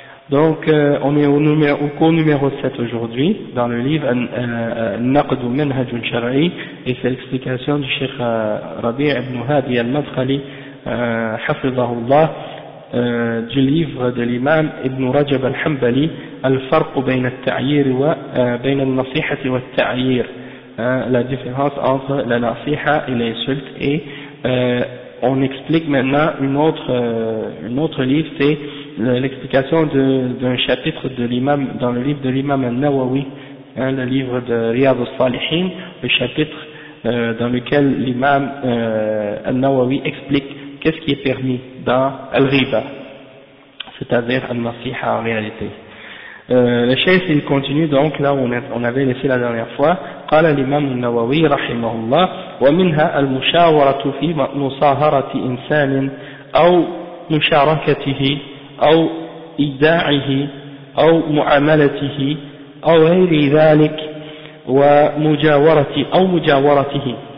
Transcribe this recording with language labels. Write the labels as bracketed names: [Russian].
[French] donc on est au cours numéro 7 aujourd'hui dans le livre النقد منهج الشرعي et c'est l'explication du Cheikh Rabi ibn Hadi al-Madkhali [Arabic] حفظه الله [French] du livre de l'imam Ibn Rajab al-Hanbali Al-Farq bayna al-ta'yir wa bayna al-nasiha wa al-ta'yir, la différence entre la nasiha et l'insulte. Et on explique maintenant une autre livre, c'est l'explication d'un chapitre de l'imam dans le livre de l'imam al-Nawawi, le livre de Riyad al-Salihin, le chapitre dans lequel l'imam al-Nawawi explique qu'est-ce qui est permis dans Al-Riba, c'est-à-dire Al-Nasiha en réalité. Le Cheikh, il continue donc là où on avait laissé la dernière fois. [Arabic] قال الإمام النووي رحمه الله ومنها المشاورة في مصاهرة إنسان أو مشاركته أو إيداعه أو معاملته أو غير ذلك ومجاورته.